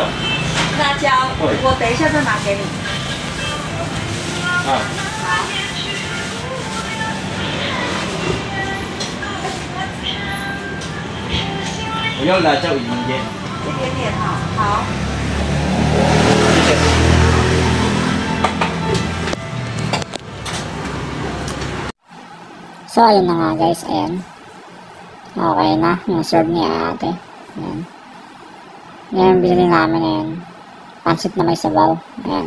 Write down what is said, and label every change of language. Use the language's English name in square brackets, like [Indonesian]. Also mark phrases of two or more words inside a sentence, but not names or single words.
[Chinese] 辣椒，我等一下再拿给你。啊。好。我要辣椒一点点。一点点哈，好。谢谢。 [Filipino] So, ayun na nga guys. Ayan. Okay na. Yung serve ni ate. Ayan. Ngayon, binili namin. Ayan. Pansit na may sabaw. Ayan.